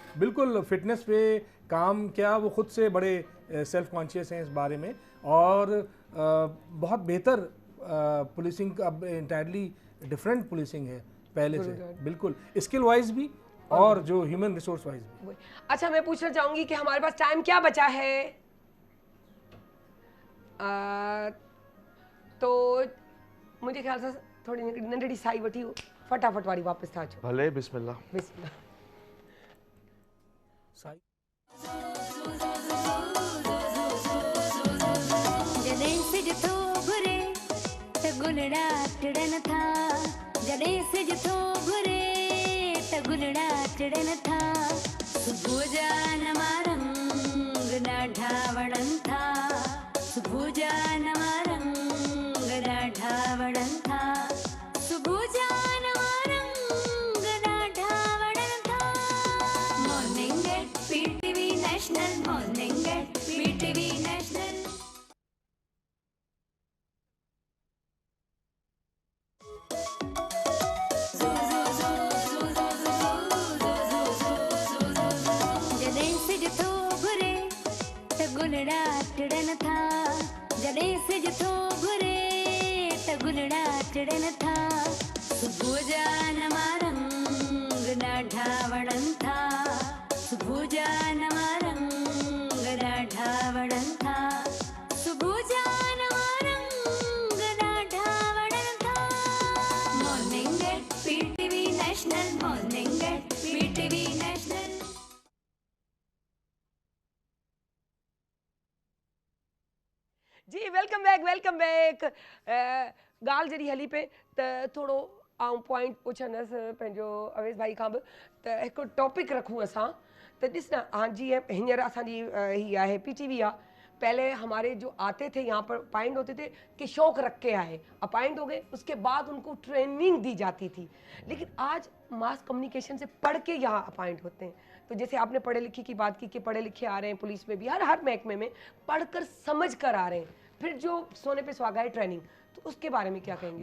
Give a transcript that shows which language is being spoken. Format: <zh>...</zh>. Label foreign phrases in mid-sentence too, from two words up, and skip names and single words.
<ur>بالکل، فٹنس پہ کام کیا، وہ خود سے بڑے</ur> <en>self conscious</en> <ur>ہیں اس بارے میں، اور بہت بہتر پولیسنگ اب</ur> <en>entirely different policing</en> <ur>ہے پہلے سے، بالکل</ur> <en>skill wise</en> <ur>بھی اور جو</ur> <en>human resource wise</en> <ur>بھی. اچھا، میں پوچھنا چاہوں گی کہ ہمارے پاس ٹائم کیا بچا ہے? تو مجھے خیال سے</ur> <sd>थोड़ी नंढड़ी साई वठी फटाफट वारी वापस था। भले, बिस्मिल्लाह। बिस्मिल्लाह। जॾहिं सिज थो घुरे त गुलड़ा टिड़न था, जॾहिं सिज थो घुरे त गुलड़ा टिड़न था, सुबुह जा नवा रंग ॾाढा वणनि था, सुबुह जा नवा रंग ॾाढा वणनि था, सुबुह जा नवा रंग ॾाढा वणनि था।</sd> <en>Morning at PTV National, Morning at PTV National.</en> <sd>जॾहिं सिज थो घुरे त गुलड़ा टिड़न था, जॾहिं सिज थो घुरे त गुलड़ा टिड़न था, सुबुह जा नवा रंग ॾाढा वणनि था, सुबुह जा नवा रंग ॾाढा वणनि था, सुबुह जा नवा रंग ॾाढा वणनि था।</sd> <en>Morning at PTV National, Morning at PTV National. Ji, welcome back, welcome back.</en> <sd>ॻाल्हि जॾहिं हली पे त थोरो आउं पॉइंट पुछंदसि पंहिंजो अवेश भाई खां बि, त हिकु टॉपिक रखूं असां। त ॾिस न, हाँ जीअं हींअर असांजी ही आहे पीटीवी आहे,</sd> <ur>پہلے ہمارے جو آتے تھے یہاں پر اپوائنٹ ہوتے تھے کہ شوق رکھ کے آئے، اپوائنٹ ہو گئے، اس کے بعد ان کو ٹریننگ دی جاتی تھی. لیکن آج</ur> <en>mass communication</en> <ur>سے پڑھ کے یہاں اپوائنٹ ہوتے ہیں. تو جیسے آپ نے پڑھے لکھے کی بات کی کہ پڑھے لکھے آ رہے ہیں پولیس میں بھی، ہر محکمے میں پڑھ کر سمجھ کر آ رہے ہیں، پھر جو سونے پہ سہاگہ ہے ٹریننگ، تو اس کے بارے میں کیا کہیں گے?</ur>